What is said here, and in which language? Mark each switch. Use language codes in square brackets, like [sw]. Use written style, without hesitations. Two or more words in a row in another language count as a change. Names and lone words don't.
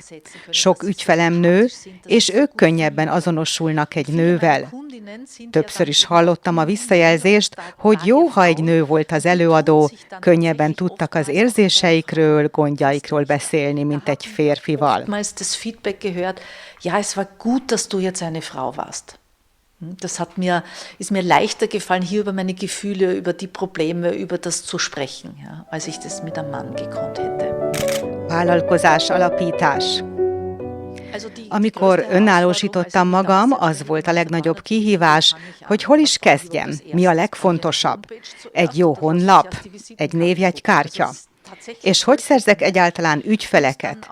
[hu] Sok ügyfelem nő, és ők könnyebben azonosulnak egy nővel. Többször is hallottam a visszajelzést, hogy jó, ha egy nő volt az előadó, könnyebben tudtak az érzéseikről, gondjaikról beszélni, mint egy férfival. [de] Ja, es war gut, dass du jetzt eine Frau warst. Ist mir leichter gefallen, hier über meine Gefühle, über die Probleme, über das zu sprechen, ja, als ich das mit einem Mann gekonnt hätte. [hu] Vállalkozás alapítás. Amikor önállósítottam magam, az volt a legnagyobb kihívás, hogy hol is kezdjem, mi a legfontosabb. Egy jó honlap, egy névjegykártya. És hogy szerzek egyáltalán ügyfeleket?